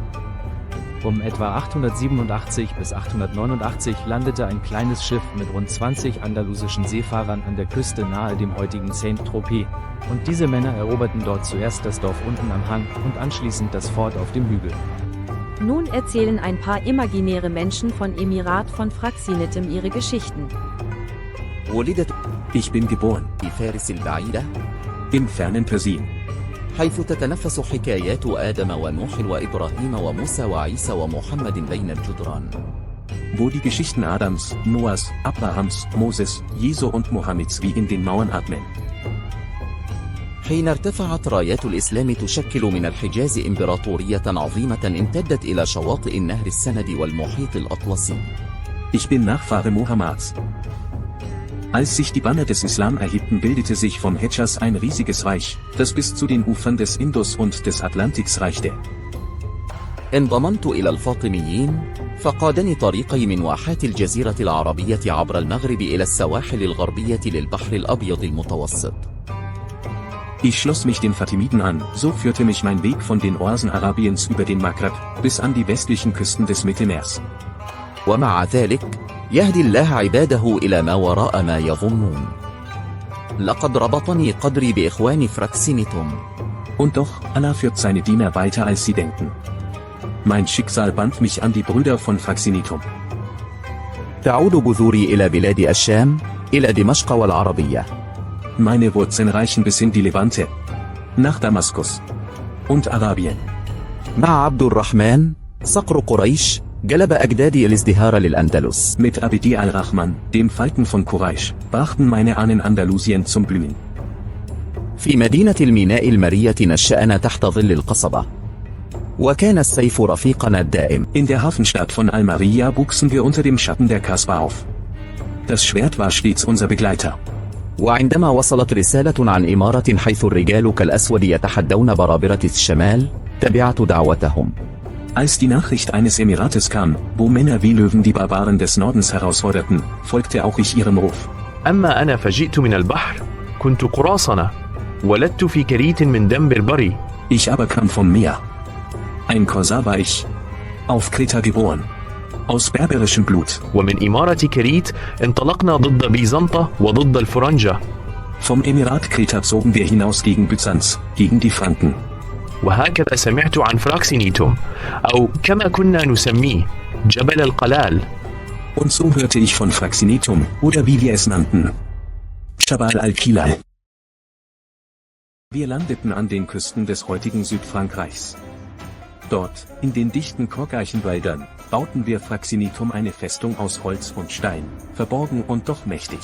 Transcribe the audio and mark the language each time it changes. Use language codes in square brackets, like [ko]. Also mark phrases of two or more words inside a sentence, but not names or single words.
[de] Um etwa 887 bis 889 landete ein kleines Schiff mit rund 20 andalusischen Seefahrern an der Küste nahe dem heutigen Saint-Tropez, und diese Männer eroberten dort zuerst das Dorf unten am Hang und anschließend das Fort auf dem Hügel. Nun erzählen ein paar imaginäre Menschen von Emirat von Fraxinetum ihre Geschichten. Ich bin geboren [ar] في فارس البعيدة [de] im fernen Persien, [ar] حيث تتنفس حكايات آدم ونوح وإبراهيم وموسى وعيسى ومحمد بين الجدران. [de] wo die Geschichten Adams, Noahs, Abrahams, Moses, Jesu und Mohammeds wie in den Mauern atmen. [ar] حين ارتفعت رايات الإسلام تشكل من الحجاز إمبراطورية عظيمة امتدت إلى شواطئ النهر السند والمحيط الأطلسي. [de] Ich bin Nachfahre Mohammeds. Als sich die Banner des Islam erhebten, bildete sich vom Hedschas ein riesiges Reich, das bis zu den Ufern des Indus und des Atlantiks reichte. [ar] انضممت إلى الفاطميين، فقادني طريقي من واحات الجزيرة العربية عبر المغرب إلى السواحل الغربية للبحر الأبيض المتوسط. [de] Ich schloss mich den Fatimiden an, so führte mich mein Weg von den Oasen Arabiens über den Maghreb, bis an die westlichen Küsten des Mittelmeers. [ar] ومع ذلك يهدي الله عباده إلى ما وراء ما يظنون. لقد ربطني قدري بإخوان فراكسينيتوم. [de] Und doch, Allah führt seine Diener weiter als sie denken. Mein Schicksal band mich an die Brüder von Fraxinitum. [ar] تعود بذوري إلى بلاد الشام، إلى دمشق والعربية. [de] Meine Wurzeln reichen bis in die Levante. Nach Damaskus. Und Arabien. [ar] مع عبد الرحمن صقر قريش جلب أجدادي الازدهار للأندلس. [de] Mit Abidi al-Rahman, dem Falken von Quraysh, brachten meine Ahnen Andalusien zum Blühen. [ar] في مدينة الميناء المرية نشأنا تحت ظل القصبة. وكان السيف رفيقنا الدائم. [de] In der Hafenstadt von Almeria wuchsen wir unter dem Schatten der Kasbah auf. Das Schwert war stets unser Begleiter. [ar] وعندما وصلت رسالة عن إمارة حيث الرجال كالأسود يتحدون برابرة الشمال، تبعت دعوتهم. [de] Als die Nachricht eines Emirates kam, wo Männer wie Löwen die Barbaren des Nordens herausforderten, folgte auch ich ihrem Ruf. [ar] أما أنا فجئت من البحر، كنت قراصنة، ولدت في كريت من دم بربري. [de] Ich aber kam vom Meer. Ein Korsar war ich. Auf Kreta geboren. Aus berberischem Blut. [ar] ومن إمارة كريت انطلقنا ضد بيزنطة وضد الفرنجة. [de] Vom Emirat Kreta zogen wir hinaus gegen Byzanz, gegen die Franken. [ar] وهكذا سمعت عن فراكسينيتوم، أو كما كنا نسميه جبل القلال. [de] Und so hörte ich von Fraxinetum, oder wie wir es nannten, Jabal al-Kilal. Wir landeten an den Küsten des heutigen Südfrankreichs. Dort, in den dichten Korkeichenwäldern, bauten wir Fraxinetum, eine Festung aus Holz und Stein, verborgen und doch mächtig.